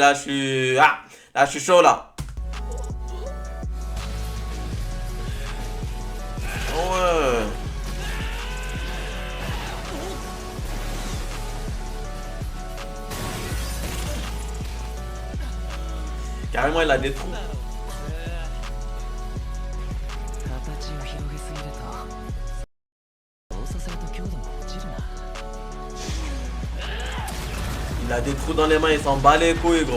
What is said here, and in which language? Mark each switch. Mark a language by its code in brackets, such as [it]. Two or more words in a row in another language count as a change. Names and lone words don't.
[fr] Là, je suis... Ah, là, je suis chaud, là. Ouais. Carrément, il a des trous. [ja] 形を広げすぎるとそうさせると強度も落ちるな。 [fr] Il a des trous dans les mains, il s'en bat les couilles, gros.